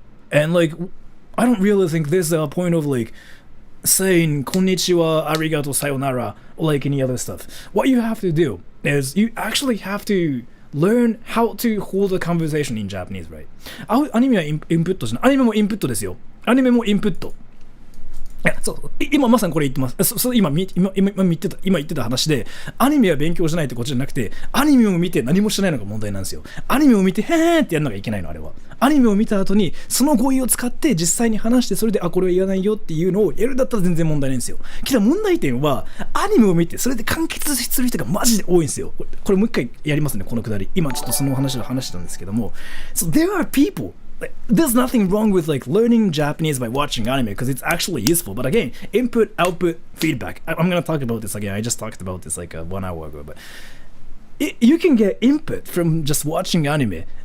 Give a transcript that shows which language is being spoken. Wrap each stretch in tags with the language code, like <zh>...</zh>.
<en>And like, I don't really think there's a point of like saying konnichiwa, arigato, sayonara, or like any other stuff. What you have to do is you actually have to learn how to hold a conversation in Japanese, right?</en> <ja>アニメはインプットじゃない。アニメもインプットですよ。アニメもインプット。そう今まさにこれ言ってます。今言ってた話で、アニメは勉強しないってことじゃなくて、アニメを見て何もしないのが問題なんですよ。アニメを見てへーってやるのがいけないの、あれは。アニメを見た後にその語彙を使って実際に話して、それでこれは言わないよっていうのをやるだったら全然問題ないんですよ。けど問題点はアニメを見てそれで完結する人がマジで多いんですよ。これもう一回やりますね、このくだり。今ちょっとその話を話したんですけども、</ja> <en>So there are people, like, there's nothing wrong with like learning Japanese by watching anime because it's actually useful. But again, input, output, feedback. I'm gonna talk about this again. I just talked about this like 1 hour ago, but you can get input from just watching anime.</en>